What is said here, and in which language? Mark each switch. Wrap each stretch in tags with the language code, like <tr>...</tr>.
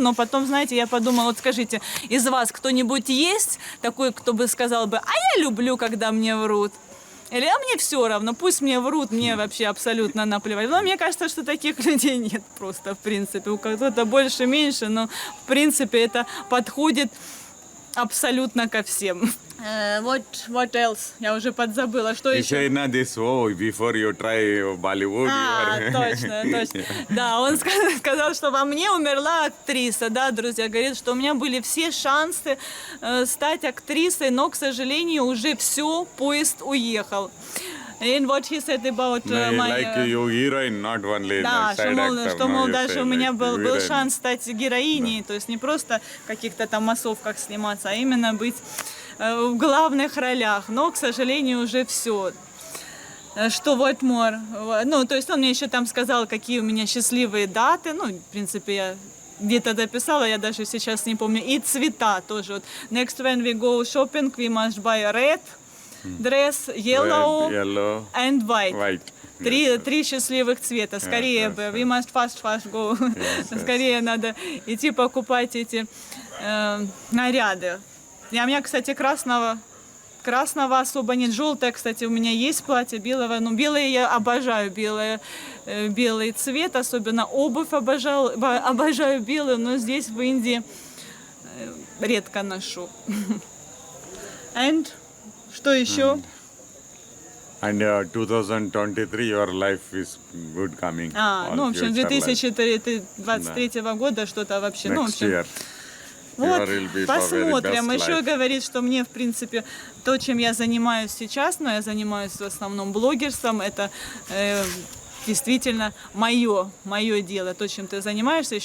<ru>Но потом, знаете, я подумала, вот скажите, из вас кто-нибудь есть такой, кто бы сказал бы, а я люблю, когда мне врут? Или а мне все равно, пусть мне врут, мне вообще абсолютно наплевать. Но мне кажется, что таких людей нет просто, в принципе. У кого-то больше, меньше, но в принципе это подходит абсолютно ко всем.</ru> <en>What else?</en> <ru>Я уже подзабыла. Что еще?</ru> <en>This, before you try Bollywood.</en> <ru>Точно. Да, он сказал, что во мне умерла актриса, да, друзья. Говорит, что у меня были все шансы стать актрисой, но, к сожалению, уже все, поезд уехал.</ru> <en>And what he said about my... Like you heroine, not only</en> <ru>да,</ru> <en>side actor,</en> <ru>что, мол, даже у меня был</ru> <en>heroine.</en> <ru>шанс стать героиней, да. То есть не просто в каких-то там массовках сниматься, а именно быть в главных ролях. Но, к сожалению, уже все. Что</ru> <en>what more?</en> <ru>Ну, то есть он мне еще там сказал, какие у меня счастливые даты. Ну, в принципе, я где-то дописала, я даже сейчас не помню. И цвета тоже. Вот.</ru> <en>Next when we go shopping, we must buy red dress, yellow, and white.</en> <ru>Три счастливых цвета. Скорее бы.</ru> <en>We must fast go.</en> <ru>Скорее надо идти покупать эти наряды. У меня, кстати, красного особо нет. Желтое, кстати, у меня есть платье белого. Но белое я обожаю. Белый цвет, особенно обувь обожаю белую, но здесь в Индии редко ношу. And что еще?</ru> <en>And 2023 your life is good coming.</en> <ru>Ну, в общем, 2023 года что-то вообще.</ru> <en>Next</en> <ru>ну, в общем,</ru> <en>year.</en> <ru>вот, посмотрим. Еще говорит, что мне, в принципе, то, чем я занимаюсь сейчас, но я занимаюсь в основном блогерством, это действительно мое дело, то, чем ты занимаешься.</ru>